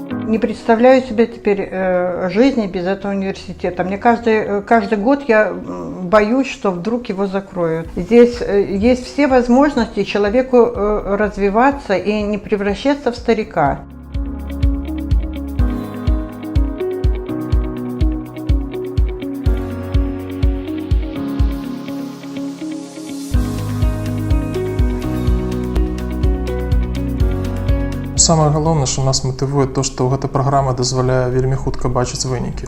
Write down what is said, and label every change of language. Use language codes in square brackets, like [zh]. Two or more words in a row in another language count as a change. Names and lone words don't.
[ru] не представляю себе теперь жизни без этого университета. Мне каждый год я боюсь, что вдруг его закроют. Здесь есть все возможности человеку развиваться и не превращаться в старика. [be] Самае галоўнае, што нас матывуе то, што гэта праграма дазваляе вельмі хутка бачыць вынікі.